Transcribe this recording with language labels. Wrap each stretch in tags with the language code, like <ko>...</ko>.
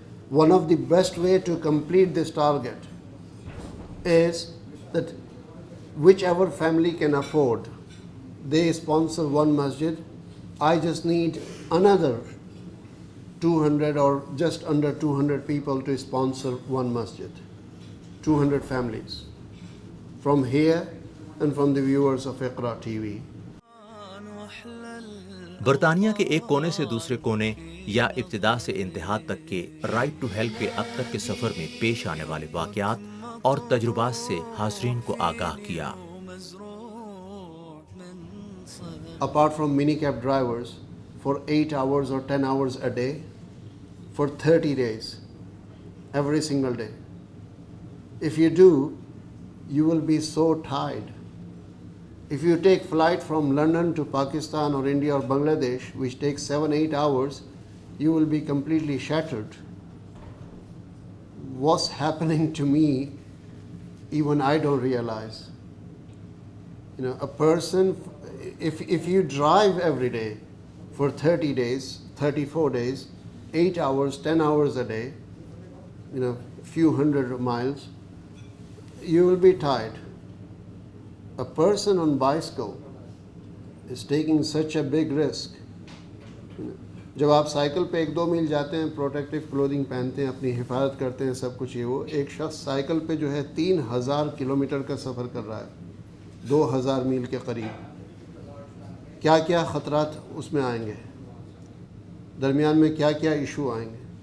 <en>One of the best way to complete this target is that whichever family can afford, they sponsor one masjid. I just need another 200 or just under 200 people to sponsor one masjid. 200 families from here and from the viewers of Iqra TV.</en> <ur>برطانیہ کے ایک کونے سے دوسرے کونے یا ابتدا سے انتہا تک کے رائٹ ٹو ہیلپ کے اب تک کے سفر میں پیش آنے والے واقعات اور تجربات سے حاضرین کو آگاہ کیا۔</ur> <en>Apart from minicab drivers for 8 hours or 10 hours a day for 30 days, every single day. If you do, you will be so tired. If you take flight from London to Pakistan or India or Bangladesh, which takes 7-8 hours, you will be completely shattered. What's happening to me, even I don't realize. You know, a person, if you drive every day for 30 days, 34 days, 8 hours, 10 hours a day, you know, few hundred miles, you will be tired. A person on bicycle is taking such a big risk.</en> <ur>جب آپ cycle پہ 1-2 میل جاتے ہیں، protective clothing پہنتے ہیں، اپنی حفاظت کرتے ہیں، سب کچھ یہ وہ، ایک شخص سائیکل پہ جو ہے 3000 کلومیٹر کا سفر کر رہا ہے، 2000 میل کے قریب. کیا کیا خطرات اس میں آئیں گے، درمیان میں کیا کیا ایشو آئیں گے.</ur>